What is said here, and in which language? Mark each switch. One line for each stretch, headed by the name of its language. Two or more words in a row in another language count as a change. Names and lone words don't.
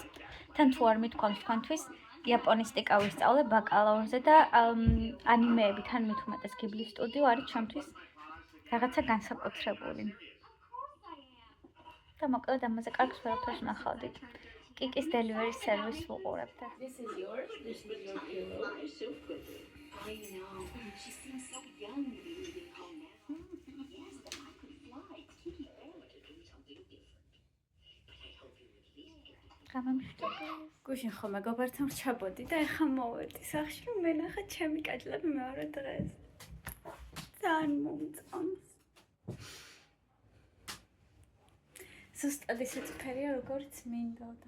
Georgian: თან თუ არ მithქვამს თქვენთვის იაპონისტიკა ვისწავლე ბაკალავრზე და ანიმეები თან მით უმეტეს გიბლის სტუდიო არის ჩემთვის რაღაცა განსაკუთრებული. და მოკლედ ამაზე კარგს ვერაფერს ვნახავდით. კიკის
English: delivery service
Georgian: ვუყურებთ.
English: This is yours. This is your pillow. So quickly. I know. She seems so young to be leaving home now. Yes, but I could fly. Kiki wanted to do something different. But I hope you at least get it.
Georgian: გამომშვიდობ. გუშინ ხომ მეგობართან რჩაბოდი და ეხლა მოვედი სახში მე ნახე ჩემი კაჭლები მეორე დღეს. ძალიან მომწონს. ზუსტად ისეთი ფერია როგორც მინდოდა.